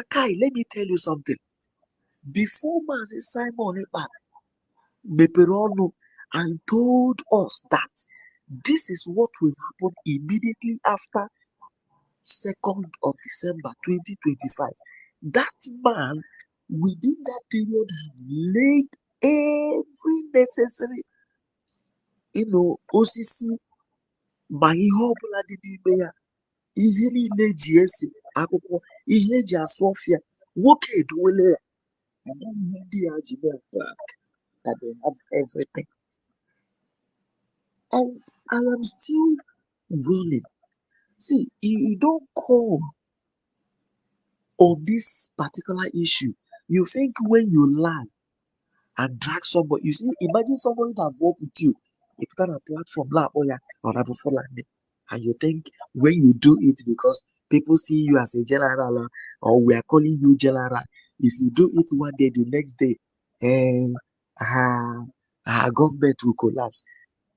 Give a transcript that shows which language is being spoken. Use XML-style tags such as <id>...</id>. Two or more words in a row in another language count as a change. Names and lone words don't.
<en>Kai, let me tell you something. Before Mazi Simon Ekpa Meperono and told us that this is what will happen immediately after 2nd of December 2025. That man, within that period, have laid every necessary,</en> <ig>osisi, ma ihe ọbụla dị n'ime ya, ihe niile eji ese akwụkwọ, ihe eji asụ ọfịa, nwoke edowele ya.</ig> <en>And then</en> <ig>ihe ndị ya ji</ig> <en>back that they have everything. And I am still willing. See, you don't come on this particular issue. You think when you lie and drag somebody, you see, imagine somebody that worked with you, you put on a platform like and you think when you do it because people see you as a general or we are calling you general, if you do it one day, the next day, our government will collapse.</en>